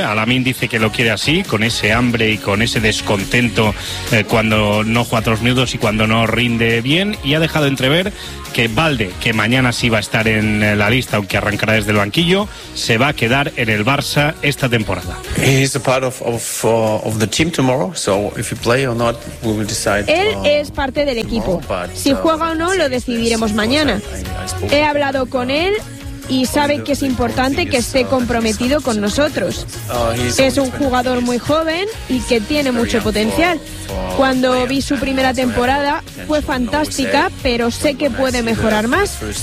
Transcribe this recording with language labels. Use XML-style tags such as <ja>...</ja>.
<es>A Lamine dice que lo quiere así, con ese hambre y con ese descontento cuando no juega otros minutos y cuando no rinde bien. Y ha dejado entrever que Balde, que mañana sí va a estar en la lista, aunque arrancará desde el banquillo, se va a quedar en el Barça esta temporada.</es> <en>He's a part of the team tomorrow, so if he play or not, we will decide.</en> <es>Él es parte del equipo. Si juega o no, lo decidiremos mañana. He hablado con él y sabe que es importante que esté comprometido con nosotros. Es un jugador muy joven y que tiene mucho potencial. Cuando vi su primera temporada fue fantástica, pero sé que puede mejorar más.</es>